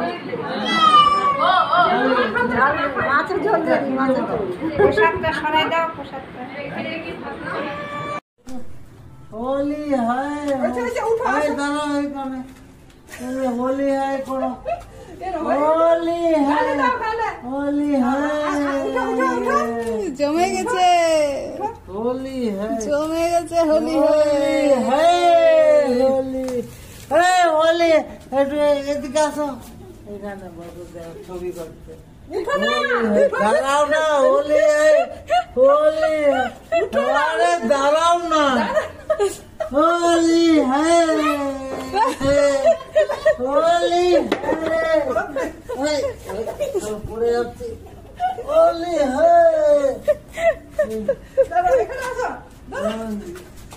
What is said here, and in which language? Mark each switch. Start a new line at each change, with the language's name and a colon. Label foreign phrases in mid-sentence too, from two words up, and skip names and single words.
Bangla: মাছের ঝোল দিয়ে দিই, মাছের ঝোল। প্রসাদটা সরাই দাও, প্রসাদটা।
Hindi: होली है, दाना होली है, करो होली है, होली है,
Bangla: জমে গেছে,
Hindi: होली है,
Bangla: জমে গেছে, হোলি
Hindi: होली है, होली है, होली
Bangla: এদিকে আসো, এখানে বসো, ছবি করতে। দাঁড়াও না,
Hindi: होली है, होली है, अरे
Bangla: দাঁড়াও না,
Hindi: होली है, होली है,
Bangla: পড়ে যাচ্ছি,
Hindi: होली है।